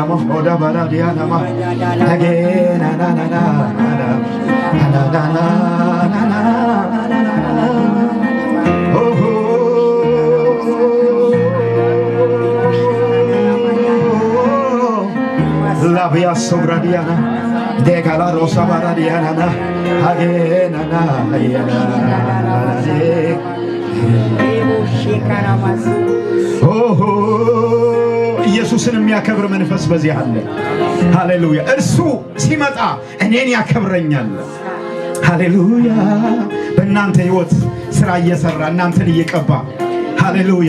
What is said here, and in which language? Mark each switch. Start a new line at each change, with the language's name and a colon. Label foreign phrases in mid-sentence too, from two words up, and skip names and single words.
Amharic: moda baradia nama again na na na na na na na oh la via sobradiana de gala rosa baradiana na again na na oh ኢየሱስን የሚያከብር መንፈስ በዚህ አለ። ሃሌሉያ! እርሱ ሲመጣ እኔን ያከብረኛል። ሃሌሉያ! በእናንተ ህይወት ስራ እየሰራ እናንተን እየቀባ ሃሌሉያ!